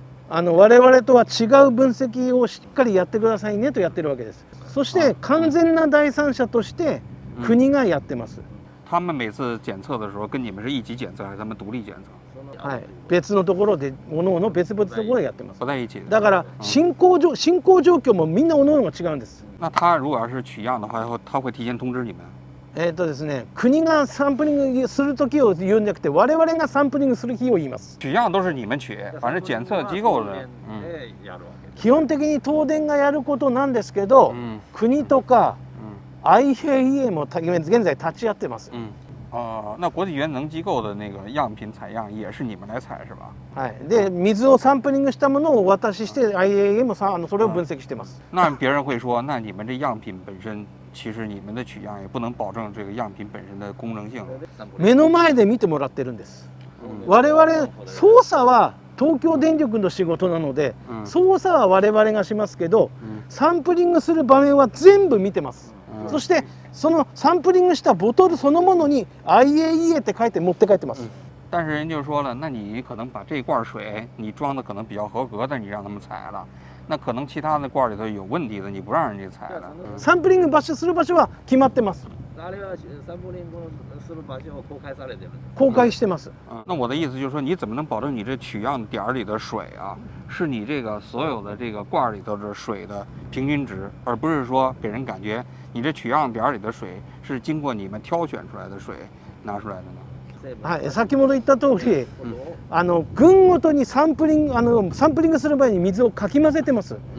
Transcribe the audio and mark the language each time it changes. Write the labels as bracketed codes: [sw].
[ja] 我々とは違う分析をしっかりやってくださいねとやってるわけです。そして完全な第三者として国がやってます。 [zh] 他们每次检测的时候跟你们是一起检测还是他们独立检测？ [ja] はい、別のところでおのおの別々のところでやってます。 [zh] 不在一起。 [ja] だから進行状況もみんなおのおのが違うんです。 [zh] 那他如果要是取样的话，他会提前通知你们？ [ja] ですね、国がサンプリングする時を言うんじゃなくて、我々がサンプリングする日を言います。 [zh] 取样都是你们取，反正检测機構的。 [ja] 基本的に東電がやることなんですけど、国とか IAEA も現在立ち会ってます。 [zh] 那国际原能機構的那个样品采样也是你们来采是吧？ [ja] はい。で、水をサンプリングしたものをお渡しして IAEA もそれを分析してます。 [zh] 那别人会说，那你们这样品本身。其实你们的取样也不能保证这个样品本身的公正性。 [ja] 目の前で見てもらってるんです。我々操作は東京電力の仕事なので、操作は我々がしますけど、サンプリングする場面は全部見てます。そしてそのサンプリングしたボトルそのものに IAEA って書いて持って帰ってます。 [zh] 但是人就说了，那你可能把这罐水你装的可能比较合格的，你让他们采了。那可能其他的罐里头有问题的，你不让人家采了。 [ja] サンプリングする場所は決まってます。あれはサンプリングする場所を公開されてる。公開してます。 [zh] 那我的意思就是说，你怎么能保证你这取样点里的水啊，是你这个所有的这个罐里头的水的平均值，而不是说给人感觉你这取样点里的水是经过你们挑選出来的水拿出来的呢？ [ja] はい、先ほど言った通り、群ごとにサンプリングする前に水をかき混ぜてます。